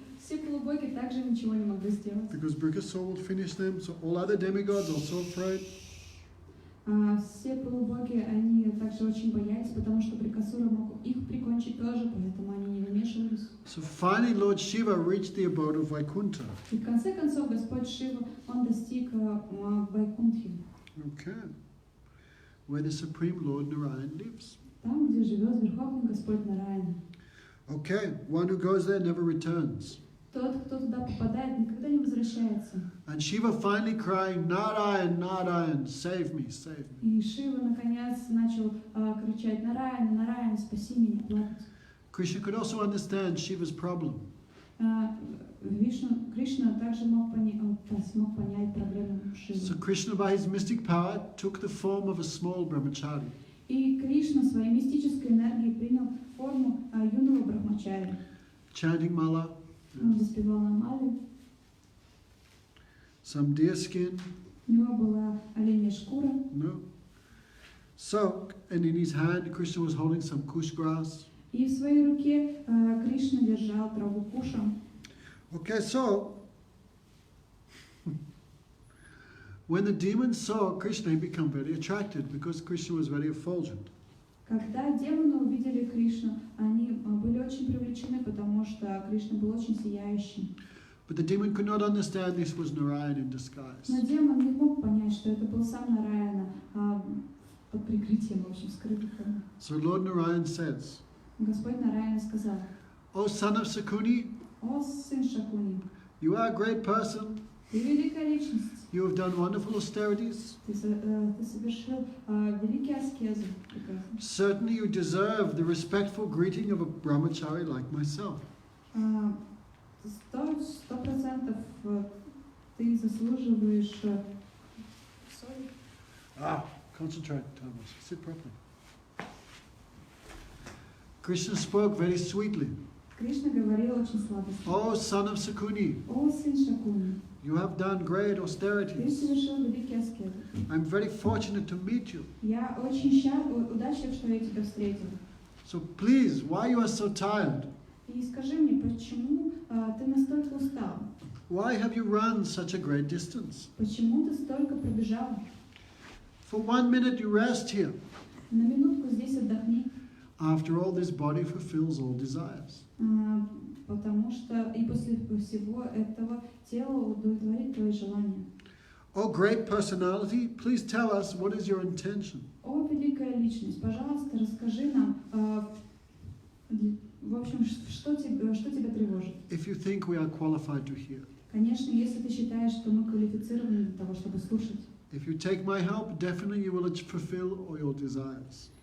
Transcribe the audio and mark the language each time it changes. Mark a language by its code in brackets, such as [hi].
[ru] Все полубоги также ничего не могли сделать. [en] because Brikasur would finish them. So all other demigods also afraid. [ru] Все полубоги, они также очень боялись, потому что Брикасура мог их прикончить тоже, поэтому они не вмешивались. [en] So finally, Lord Shiva reached the abode of Vaikuntha. [ru] И в конце концов Господь Шива, он достиг Вайкунтхи, [en] Okay, where the supreme Lord Narayana lives. [ru] там, где живет Верховный Господь Нараяна. [en] Okay, one who goes there never returns. [ru] Тот, кто туда попадает, никогда не возвращается. [en] And Shiva finally crying, Narayan, Narayan, save me, save me. [ru] И Шива наконец начал кричать: Нараян, Нараян, спаси меня, плакать. [en] Krishna could also understand Shiva's problem. [ru] Кришна также смог понять проблему Шивы. [en] So Krishna, by his mystic power, took the form of a small brahmachari. [ru] И Кришна своей мистической энергией принял форму юного брахмачари. [en] Chanting mala, [ru] Он воспевал Амали, [en] some deer skin, [ru] у него была оленья шкура. [en] no. So, and in his hand, Krishna was holding some kush grass. [ru] И в своей руке Кришна держал траву куша. [en] Okay, so when the demons saw Krishna, he became very attracted because Krishna was very effulgent. [ru] Когда демоны увидели Кришну, они были очень привлечены, потому что Кришна был очень сияющим. [en] But the demon could not understand this was Narayana in disguise. [ru] Но демон не мог понять, что это был сам Нараяна под прикрытием, в общем, скрытым. [en] So Lord Narayana says, [ru] Господь Нараяна сказал: [en] O son of Sakuni, [ru] «О, сын Шакуни, [en] you are a great person. [ru] ты великая личность, [en] You have done wonderful austerities. [ru] ты совершил великие аскезы. [en] Certainly you deserve the respectful greeting of a brahmachari like myself. [ru] 100% ты заслуживаешь... [en] Concentrate, Thomas. Sit properly. Krishna spoke very sweetly. [ru] Кришна говорил очень сладостно. [en] O son of Sakuni, [ru] «О, сын Шакуни, [en] you have done great [ru] ты [en] austerities. [ru] совершил великие аскезы. [en] I'm very fortunate to meet you. [ru] Я очень удачлив, что я тебя встретил. [en] So please, why you are so tired? [ru] И скажи мне, почему ты настолько устал? [en] Why have you run such a great distance? [ru] Почему ты столько пробежал? [en] For 1 minute you rest here. [ru] На минутку здесь отдохни. [en] After all, this body fulfills all desires. [ru] Потому что и после всего этого тело удовлетворит твои желания. [en] Oh, great personality, please tell us what is your intention. [ru] О, великая личность, пожалуйста, расскажи нам, в общем, что тебя тревожит. [en] If you think we are qualified to hear. [ru] Конечно, если ты считаешь, что мы квалифицированы для того, чтобы слушать. [en] If you take my help, definitely you will fulfill all your desires.